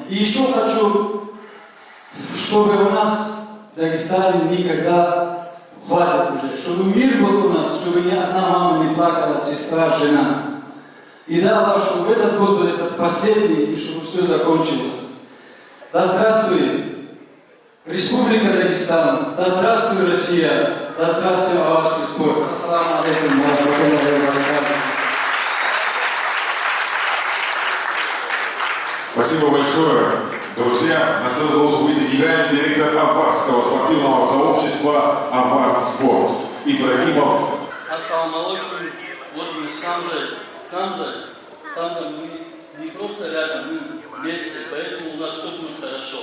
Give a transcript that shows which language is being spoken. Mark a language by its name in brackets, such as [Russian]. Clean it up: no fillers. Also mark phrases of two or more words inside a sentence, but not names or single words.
[Russian] И еще хочу, чтобы у нас в Дагестане никогда хватит уже, чтобы мир был у нас, чтобы ни одна мама не плакала, сестра, жена. И дай Аллах, чтобы этот год был этот последний, и чтобы все закончилось. Да здравствует Республика Дагестан, да здравствует Россия, да здравствует аварский спорт. [Arabic] السلام عليكم ورحمة الله وبركاته. [Russian] Спасибо большое, друзья. На сцену должен выйти генеральный директор Аварского спортивного сообщества «Авар Спорт» Ибрагимов. [Arabic] السلام عليكم. [Russian] Вот мы с Хамзой мы не просто рядом, мы вместе, поэтому у нас все будет хорошо.